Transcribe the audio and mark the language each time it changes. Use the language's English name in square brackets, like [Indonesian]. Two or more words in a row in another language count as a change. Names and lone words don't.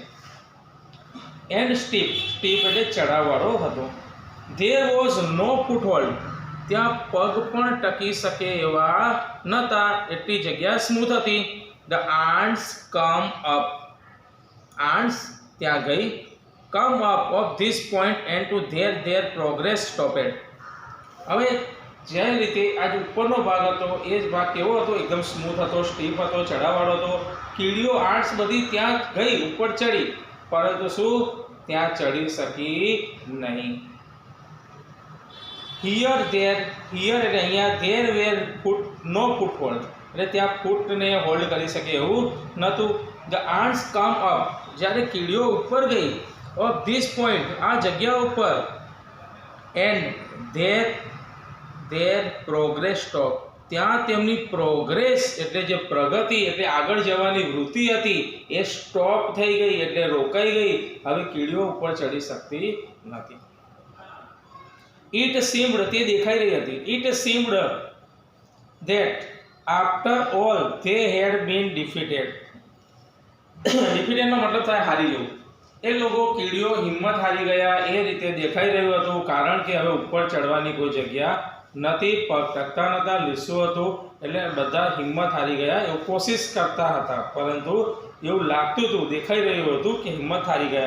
[English] and steep [Gujarati] એટલે ચઢાવવાળો હતો. [English] there was no foothold, [Gujarati] ત્યાં પગ પણ ટકી શકે એવા નહોતા, એટલી જગ્યા સ્મૂથ હતી. [English] the ants come up, [Gujarati] આન્ટ્સ ત્યાં ગઈ, [English] come up of this point and to their progress stopped. [Gujarati] હવે જે રીતે આ ઉપરનો ભાગ હતો એ જ ભાગ કેવો હતો? એકદમ સ્મૂથ હતો, સ્ટીપ હતો, ચઢાવવાળો હતો. કીડીઓ આર્ટ્સ બધી ત્યાં ગઈ, ઉપર ચડી, પરંતુ શું ત્યાં ચડી શકી નહીં. હિયર એટલે અહીંયા, [English] there were no foothold, [Gujarati] એટલે ત્યાં ફૂટને હોલ્ડ કરી શકે એવું નહોતું. [English] the arts come up, [Gujarati] જ્યારે કીડીઓ ઉપર ગઈ, [English] of this point [Gujarati] આ જગ્યા ઉપર, [English] and their progress stop, [Gujarati] ત્યાં તેમની પ્રોગ્રેસ એટલે જે પ્રગતિ એટલે આગળ જવાની વૃત્તિ હતી એ સ્ટોપ થઈ ગઈ, એટલે રોકાઈ ગઈ. હવે કીડીઓ ઉપર ચડી શકતી નથી. [English] It seemed, [Gujarati] તે દેખાઈ રહી હતી, [English] it seemed that after all they had been defeated. [Gujarati] defeated નો મતલબ થાય હારી જવું. એ લોકો કીડીઓ હિંમત હારી ગયા એ રીતે દેખાઈ રહ્યું હતું, કારણ કે હવે ઉપર ચડવાની કોઈ જગ્યા નથી, પગ ટકતા નહોતા, લીસું હતું, એટલે બધા હિંમત હારી ગયા એવું કોશિશ કરતા હતા, પરંતુ એવું લાગતું હતું, દેખાઈ રહ્યું હતું કે હિંમત હારી ગયા.